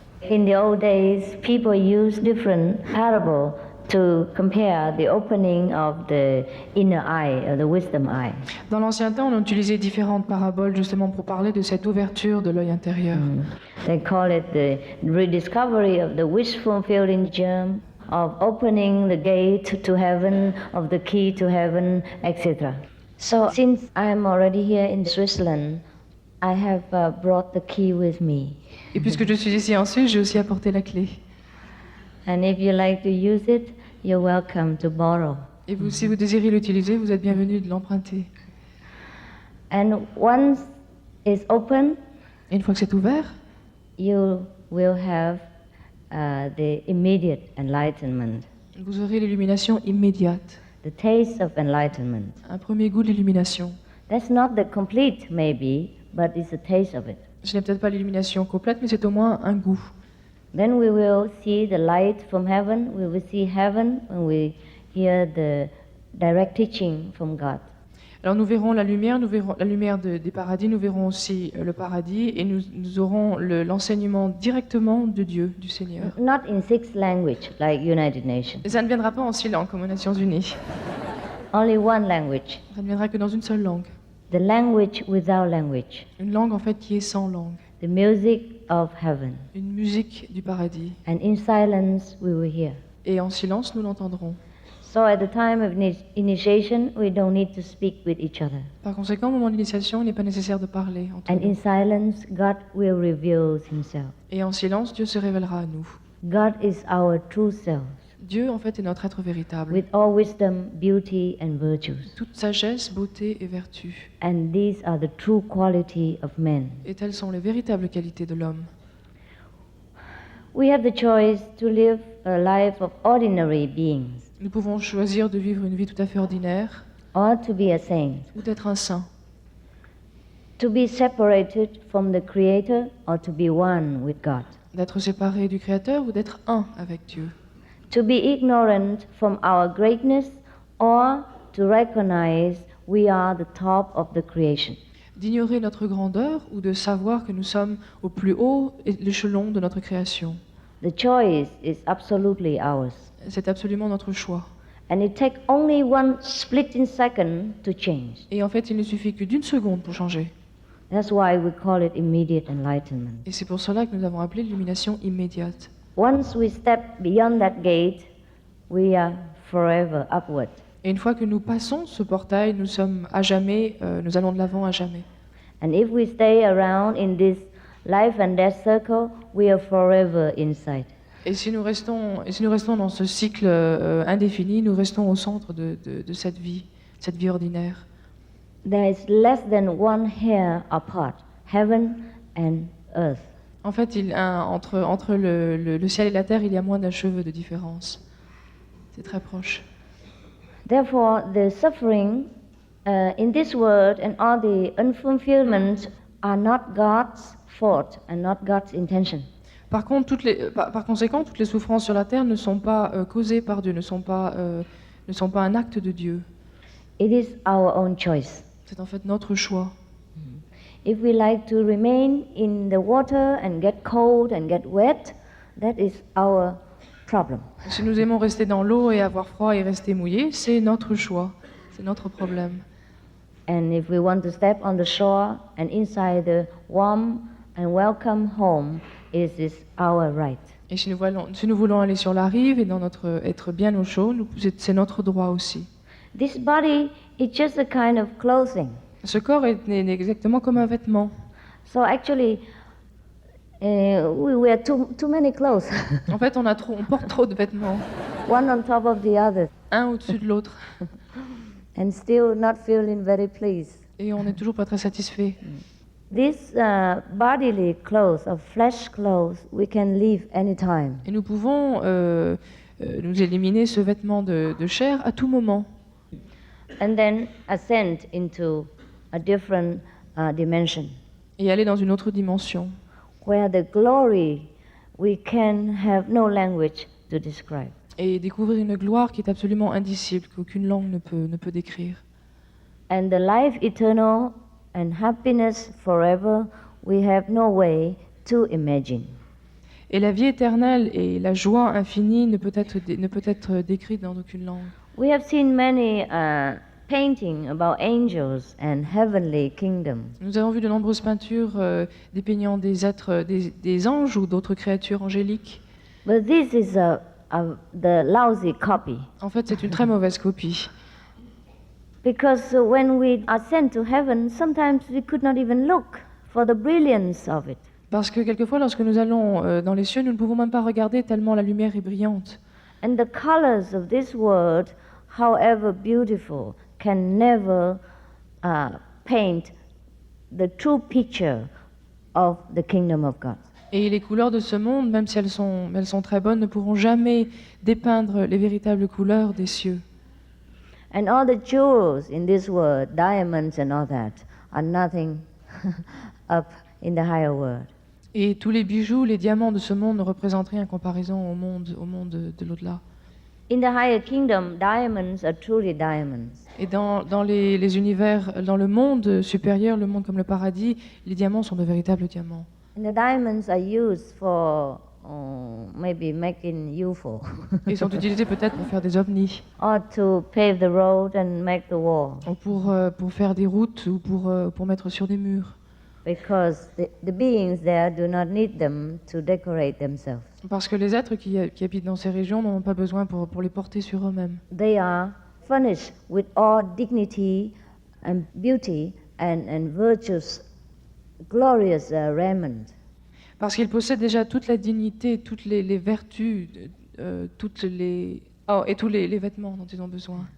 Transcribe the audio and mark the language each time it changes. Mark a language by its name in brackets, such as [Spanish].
[English] In the old days, people used different parables to compare the opening of the inner eye, or the wisdom eye. [French] Dans l'ancien temps, on utilisait différentes paraboles justement pour parler de cette ouverture de l'œil intérieur. [English] They call it the rediscovery of the wish-fulfilling germ, of opening the gate to heaven, of the key to heaven, etc. So, since I am already here in Switzerland, I have brought the key with me. [French] Et puisque je suis ici en Suisse, j'ai aussi apporté la clé. [English] And if you like to use it, you're welcome to borrow. [French] Et vous, si vous désirez l'utiliser, vous êtes bienvenus de l'emprunter. [English] And once it's open, [French] Et une fois que c'est ouvert, [English] you will have the immediate enlightenment, [French] vous aurez l'illumination immédiate, [English] the taste of enlightenment. [French] un premier goût de l'illumination. [English] That's not the complete, maybe, but it's a taste of it. [French] Ce n'est peut-être pas l'illumination complète, mais c'est au moins un goût. [English] Then we will see the light from heaven. We will see heaven when we hear the direct teaching from God. [French] Alors nous verrons la lumière des paradis, nous verrons aussi le paradis, et nous aurons l'enseignement directement de Dieu, du Seigneur. [English] Not in 6 languages like United Nations. [French] Et ça ne viendra pas en 6 langues comme aux Nations Unies. [English] Only one language. [French] Ça ne viendra que dans une seule langue. [English] The language without language. [French] Une langue en fait qui est sans langue. [English] The music of heaven. [French] Une musique du paradis. [English] And in silence we will hear. [French] Et en silence nous l'entendrons. [English] So at the time of initiation, we don't need to speak with each other. [French] Par conséquent, au moment de l'initiation, il n'est pas nécessaire de parler entre [English] And [French] nous. [English] in silence, God will reveal himself. [French] Et en silence, Dieu se révélera à nous. [English] God is our true self, [French] Dieu, en fait, est notre être véritable. [English] with all wisdom, beauty, and virtues. [French] Toute sagesse, beauté et vertu. [English] And these are the true quality of men. [French] Et telles sont les véritables qualités de l'homme. [English] We have the choice to live a life of ordinary beings, [French] Nous pouvons choisir de vivre une vie tout à fait ordinaire [English] or to be a saint, [French] ou d'être un saint. [English] to be separated from the Creator, or to be one with God, [French] D'être séparé du Créateur ou d'être un avec Dieu. [English] to be ignorant from our greatness, or to recognize we are the top of the creation. [French] D'ignorer notre grandeur ou de savoir que nous sommes au plus haut échelon de notre création. [English] The choice is absolutely ours. [French] C'est absolument notre choix. [English] And it takes only one splitting second to change. [French] Et en fait, il ne suffit que d'une seconde pour changer. [English] That's why we call it immediate enlightenment. [French] Et c'est pour cela que nous avons appelé l'illumination immédiate. [English] Once we step beyond that gate, we are forever upward. [French] Et une fois que nous passons ce portail, nous sommes à jamais, nous allons de l'avant à jamais. [English] And if we stay around in this life and death circle, we are forever inside. [French] Et si nous restons dans ce cycle indéfini, nous restons au centre de cette vie ordinaire. [English] There is less than one hair apart, heaven and earth. [French] En fait, entre le ciel et la terre, il y a moins d'un cheveu de différence. C'est très proche. [English] Therefore, the suffering in this world and all the unfulfillments are not God's fault and not God's intention. [French] Par conséquent, toutes les souffrances sur la terre ne sont pas causées par Dieu, ne sont pas un acte de Dieu. [English] It is our own choice. [French] C'est en fait notre choix. [English] If we like to remain in the water and get cold and get wet, that is our problem. [French] Si nous aimons rester dans l'eau et avoir froid et rester mouillé, c'est notre choix, c'est notre problème. [English] And if we want to step on the shore and inside the warm and welcome home, it is our right. [French] Et si nous voulons aller sur la rive et être bien au chaud, c'est notre droit aussi. [English] This body is just a kind of clothing. [French] Ce corps est exactement comme un vêtement. [English] So actually, we wear too many clothes. [French] En fait, on porte trop de vêtements, [English] One on top of the other, [French] un au-dessus de l'autre, [English] and still not feeling very pleased. [French] et on n'est toujours pas très satisfait. [English] These bodily clothes, or flesh clothes, we can leave anytime. [French] Et nous pouvons nous éliminer ce vêtement de chair à tout moment. [English] And then ascend into a different dimension, [French] Et aller dans une autre dimension, [English] where the glory we can have no language to describe. [French] et découvrir une gloire qui est absolument indicible, qu'aucune langue ne peut décrire. [English] And the life eternal and happiness forever, we have no way to imagine. [French] Et la vie éternelle et la joie infinie ne peut être décrite dans aucune langue. [English] We have seen many paintings about angels and heavenly kingdom. [French] Nous avons vu de nombreuses peintures dépeignant des êtres, des anges ou d'autres créatures angéliques. [English] But this is the lousy copy. [French] En fait, c'est une très mauvaise copie. [English] Because when we ascend to heaven, sometimes we could not even look for the brilliance of it. [French] Parce que quelquefois, lorsque nous allons dans les cieux, nous ne pouvons même pas regarder tellement la lumière est brillante. [English] And the colors of this world, however beautiful, can never paint the true picture of the kingdom of God. [French] Et les couleurs de ce monde, même si elles sont très bonnes, ne pourront jamais dépeindre les véritables couleurs des cieux. [English] And all the jewels in this world, diamonds and all that, are nothing up in the higher world. [French] Et tous les bijoux, les diamants de ce monde ne représentent rien en comparaison au monde de l'au-delà. [English] In the higher kingdom, diamonds are truly diamonds. [French] Et dans les univers, dans le monde supérieur, le monde comme le paradis, les diamants sont de véritables diamants. [English] And the diamonds are used for maybe making UFO. [French] Ils sont utilisés peut-être pour faire des ovnis. [English] Or to pave the road and make the wall. [French] Ou pour faire des routes ou pour mettre sur des murs. [English] Because the beings there do not need them to decorate themselves. [French] Parce que les êtres qui habitent dans ces régions n'en ont pas besoin pour les porter sur eux-mêmes. [English] They are furnished with all dignity and beauty and virtuous, glorious raiment. [French] Parce qu'ils possèdent déjà toute la dignité, toutes les vertus, et tous les vêtements dont ils ont besoin.